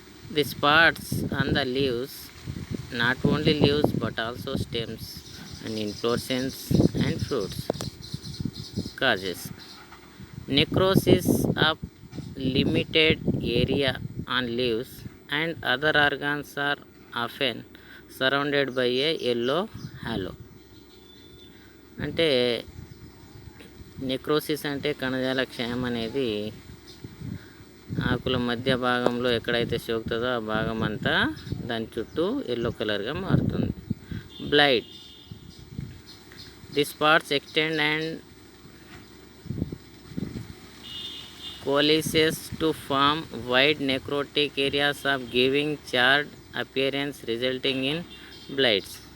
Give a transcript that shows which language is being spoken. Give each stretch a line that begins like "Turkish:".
English: The spots on the leaves, not only leaves but also stems and inflorescence and fruits, causes necrosis of limited area on leaves, and other organs are often surrounded by a yellow halo.
Telugu: అంటే necrosis అంటే కణజాల క్షయం అనేది ఆకుల మధ్య భాగంలో ఎక్కడైతే సోకుతుందో ఆ భాగం అంతా దాని చుట్టూ ఎల్లో కలర్గా మారుతుంది.
English: Blight. The spots extend and coalesces to form wide necrotic areas of giving charred appearance resulting in blights.